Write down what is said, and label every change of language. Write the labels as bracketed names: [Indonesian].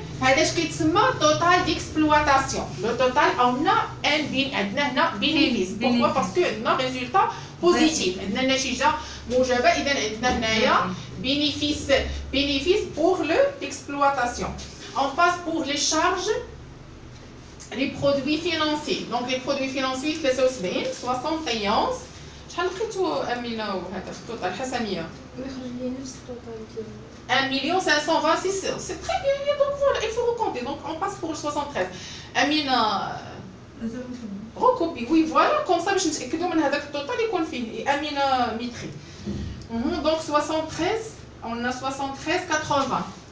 [Arabic] هذاش كيتسمى total d'exploitation. [French] Le total on a un bénéfice. Pourquoi? Parce que [Arabic] عندنا [French] résultat positif. [Arabic] عندنا نتيجة موجبة. إذا عندنا هنايا [French] bénéfice pour l'exploitation. On passe pour les charges, les produits financiers. Donc les produits financiers 73 71. [Arabic] شحال لقيتو أمينة وهذا في التوتال حسنية؟ يخرج لي نفس التوتال ديالو. [French] 1 526, c'est très bien, donc voilà, il faut recompter. Donc on passe pour le 73. Amina, recopie, oui, voilà, comme ça, je ne sais pas si total est fini. Amina Mitri. Donc 73, on a 73,80.